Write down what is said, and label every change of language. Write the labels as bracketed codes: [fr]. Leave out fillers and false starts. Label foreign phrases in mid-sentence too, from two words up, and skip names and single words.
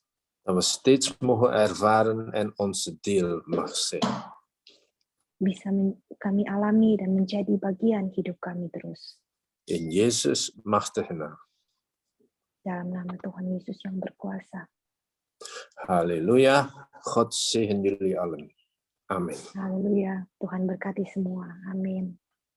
[nl] dat we steeds mogen ervaren en onze deel mag zijn. [id] bisa kami alami dan menjadi bagian hidup kami terus. [nl] In Jezus machtige naam. [id] Dalam nama Tuhan Yesus yang berkuasa. [nl] Halleluja. God zegen jullie allen. Amen. [id] Haleluya. Tuhan berkati semua. Amin.